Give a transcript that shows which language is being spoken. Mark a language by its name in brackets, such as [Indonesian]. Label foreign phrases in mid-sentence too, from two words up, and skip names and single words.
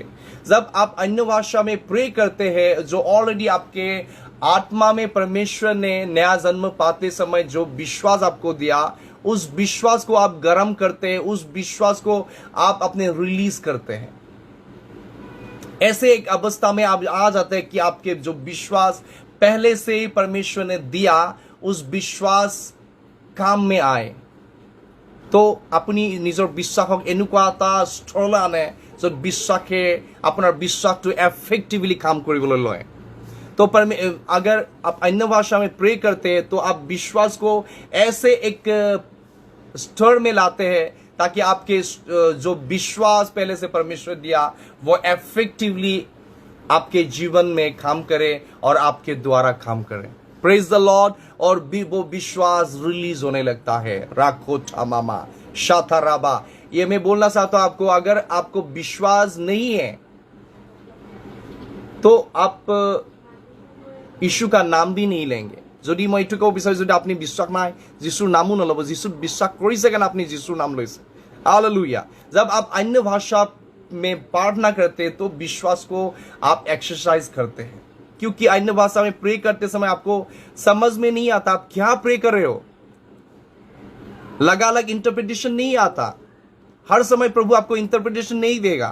[Hindi] जब आप अन्य भाषा में प्रे करते हैं, जो ऑलरेडी आपके आत्मा में परमेश्वर ने नया जन्म पाते समय जो विश्वास आपको दिया, उस विश्वास को आप गर्म करते हैं, उस विश्वास को आप अपने रिलीज करते हैं। ऐसे एक अवस्था में आप आ जाते हैं कि आपके जो विश्वास पहले से ही परमेश्वर ने दिया, उस विश्वास काम में आए। तो अपनी [Assamese] निजर বিশ্বাসক এনেকুৱা এটা স্থললৈ আনে য'ত বিশ্বাসে আপোনাৰ বিশ্বাসটো এফেক্টিভলি কাম কৰিবলৈ লয়। [Hindi] तो अगर आप अन्य भाषा में प्रे करते हैं तो आप विश्वास को ऐसे एक स्तर में लाते हैं ताकि आपके जो विश्वास पहले से परमेश्वर दिया वो एफेक्टिवली आपके जीवन में काम करे और आपके द्वारा काम करे। [English] praise the Lord. [Hindi] और भी वो विश्वास रिलीज होने लगता है। राखो ठामामा शाथाराबा। ये मैं बोलना चाहता हूं आपको, अगर आपको विश्वास नहीं है तो आप यीशु का नाम भी नहीं लेंगे। [Assamese] যদি মই এইটো ক'ব বিচাৰিছোঁ, যদি আপুনি বিশ্বাস নাই, যিশুৰ নামো নল'ব। যিশুক বিশ্বাস কৰিছে কাৰণে আপুনি যিশুৰ নাম লৈছে। [Hindi] हालेलुया। जब आप अन्य भाषा में प्रार्थना करते हैं तो विश्वास को आप एक्सरसाइज करते हैं, क्योंकि अन्य भाषा में प्रे करते समय आपको समझ में नहीं आता आप क्या प्रे कर रहे हो। अलग इंटरप्रिटेशन नहीं आता। हर समय प्रभु आपको इंटरप्रिटेशन नहीं देगा।